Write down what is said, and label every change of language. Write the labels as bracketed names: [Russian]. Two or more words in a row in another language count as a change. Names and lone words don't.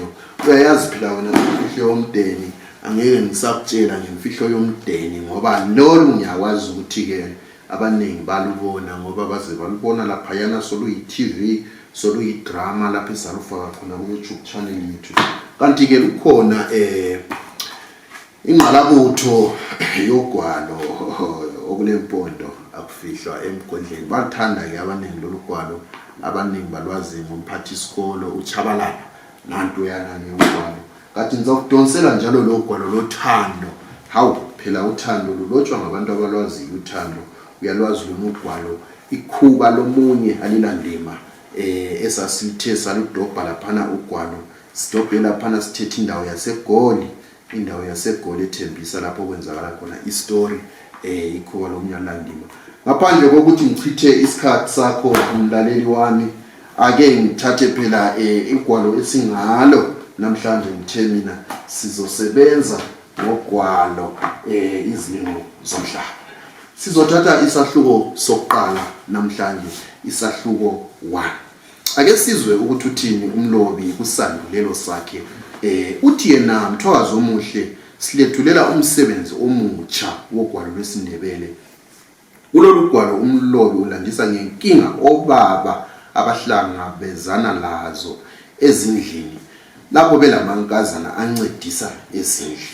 [North Ndebele] Uyayazi phela wena imfihlo yomndeni angeke ngisakutshela ngemfihlo yomndeni ngoba lolu ngiyakwazi ukuthi ke abaningi balubona ngoba baze balubona lapha yana soluyi-TV soluyi-drama lapha esalufaka khona ku YouTube channel yethu. Kanti ke lukhona ingqalabutho yogwalo okulempondo akufihlwa emgodleni. Bathanda ke abaningi lolu gwalo, abaningi balwazi ngomphathi isikolo uChabalala nanto yanani ugwalo. Kanti ngizokudonsela njalo lo gwalo lothando. Hawu phela uthando lulotshwa ngabantu abalwazi uthando. Uyalwazi lo gwalo ikhuba lomunye alilandima esasithe saludobha laphana ugwalo sidobhela laphana sithethe indawo yaseGoli, indawo yaseGoli ethembisa lapho kwenzakala khona istory ikhuba lomunye alandima. Ngaphandle kokuthi ngichithe isikhathi sakho umlaleli wami ake ngithathe phela igwalo esingalo namhlanje ngithe mina sizosebenza ngogwalo izilimo zomhlaba. Sizothatha isahluko sokuqala namhlanje isahluko 1. Ake sizwe ukuthi uthini umlobi kusandulelo sakhe. Uthi yena Mthwakazi omuhle silethulela umsebenzi omutsha wogwalo lwesiNdebele. Kulolu gwalo umlobi ulandisa ngenkinga obaba abahlangabezana lazo ezindlini lapho belamankazana ancedisa ezindlini.